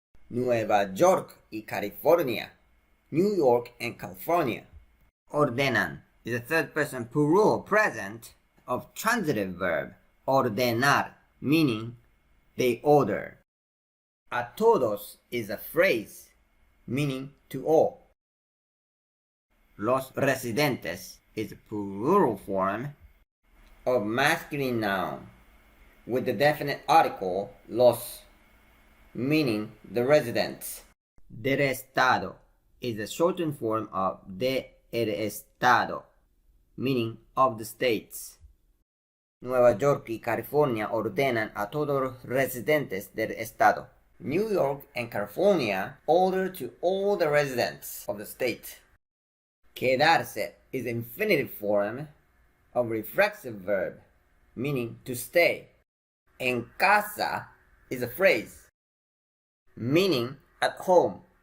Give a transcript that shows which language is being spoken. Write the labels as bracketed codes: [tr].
[es] Nueva York y California. [en] New York and California. Ordenan is a third person plural present of transitive verb ordenar, meaning they order. A todos is a phrase meaning to all. Los residentes is a plural form of masculine noun with the definite article los, meaning the residents. Del estado is a shortened form of de el estado, meaning of the states. [es] Nueva York y California ordenan a todos los residentes del estado. [en] New York and California order to all the residents of the state. Quedarse is the infinitive form of reflexive verb, meaning to stay. En casa is a phrase, meaning at home.